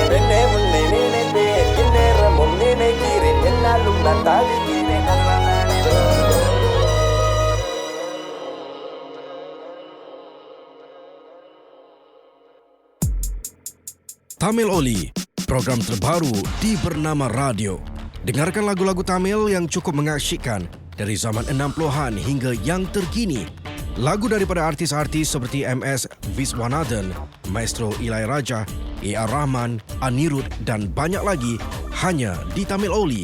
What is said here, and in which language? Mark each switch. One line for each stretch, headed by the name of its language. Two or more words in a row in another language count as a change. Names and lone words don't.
Tamil: பெண்ணே உன்னை நினைப்பேன், இந்நேரமும் நினைக்கிறேன், என்னாலும் நான் தாவிக்கிறேன், அதனால் தானே.
Malay: Tamil Oli, program terbaru di Bernama Radio. Dengarkan lagu-lagu Tamil yang cukup mengasyikkan dari zaman 60-an hingga yang terkini. Lagu daripada artis-artis seperti MS Viswanathan, Maestro Ilaiyaraaja, A.R. Rahman, Anirudh dan banyak lagi hanya di Tamil Oli.